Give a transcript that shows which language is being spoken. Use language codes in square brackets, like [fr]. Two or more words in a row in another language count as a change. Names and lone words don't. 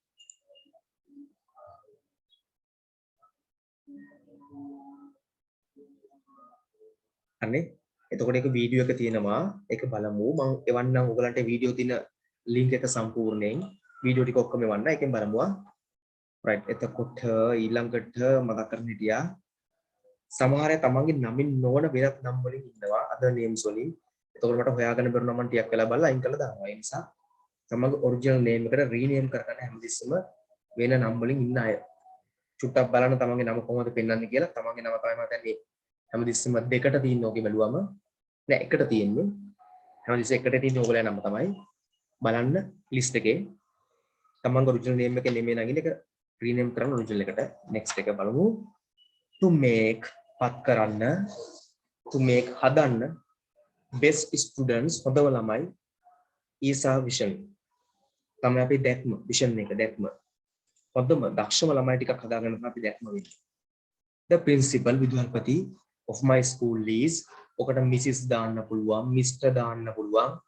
[si] හරිනේ එතකොට ඒක වීඩියෝ එක තියෙනවා ඒක බලමු මම එවන්නම් ඔයගලන්ට වීඩියෝ තියෙන link එක සම්පූර්ණයෙන් වීඩියෝ ටික ඔක්කොම එවන්න එකෙන් බලමු right එතකොට ඊළඟට මතක් කරන්න හිටියා සමහර අය තමන්ගේ නමින් නොවන වෙනත් නම් වලින් ඉන්නවා [en] other names [si] වලින් එතකොට මට හොයාගන්න බැරුණා මම ටිකක් වෙලා බලලා අයින් කරලා දානවා ඒ නිසා තමන්ගේ [en] original name [si] එකට rename කරගන්න හැමතිස්සෙම වෙන නම් වලින් ඉන්න අය චුට්ටක් බලන්න තමන්ගේ නම කොහොමද පෙන්වන්නේ කියලා. තමන්ගේ නම තමයි මම හිතන්නේ හැමතිස්සෙම දෙකට තියෙන ඕකේ බැලුවම නෑ එකට තියෙන්නේ. හැමතිස්සෙම එකට තියෙන ඕගලයා නම තමයි. බලන්න ලිස්ට් එකේ තමන්ගේ [en] original name [si] එක නෙමෙයි නගින එක රීනේම් කරන්න ඔරිජිනල් එකට. next එක බලමු. [en] to make [si] පත් කරන්න [en] to make හදන්න best students [si] හොඳම ළමයි [en] is our vision. [si] තමයි අපි දැක්ම vision එක දැක්ම. හොඳම දක්ෂම ළමයි ටිකක් හදාගන්න තමයි අපි දැක්ම වෙන්නේ. [en] The principal විදුහල්පති of my school is [si] ඔකට Mrs දාන්න පුළුවන් Mr දාන්න පුළුවන්.